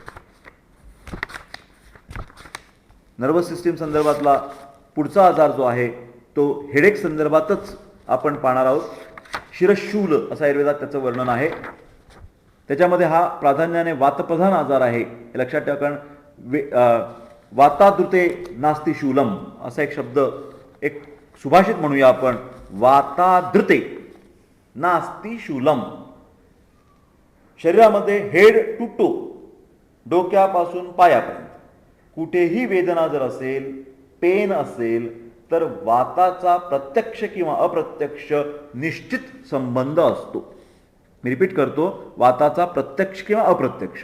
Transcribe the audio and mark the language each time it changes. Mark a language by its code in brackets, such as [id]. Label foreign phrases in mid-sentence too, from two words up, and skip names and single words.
[en] nervous system [mr] संदर्भातला पुढचा आजार जो आहे तो हेडेक संदर्भातच आपण पाहणार आहोत. शिरशूल असं आयुर्वेदात त्याचं वर्णन आहे. त्याच्यामध्ये हा प्राधान्याने वातप्रधान आजार आहे, हे लक्षात ठेवा. कारण [sa] वातादृते नास्ति शूलम [mr] असा एक शब्द, एक सुभाषित म्हणूया आपण, [sa] वातादृते नास्ति शूलम. [mr] शरीरामध्ये [en] head to toe, [mr] डोक्यापासून पायापर्यंत कुठेही वेदना जर असेल, पेन असेल, तर वाताचा प्रत्यक्ष किंवा अप्रत्यक्ष निश्चित संबंध असतो. मी रिपीट करतो, वाताचा प्रत्यक्ष किंवा अप्रत्यक्ष.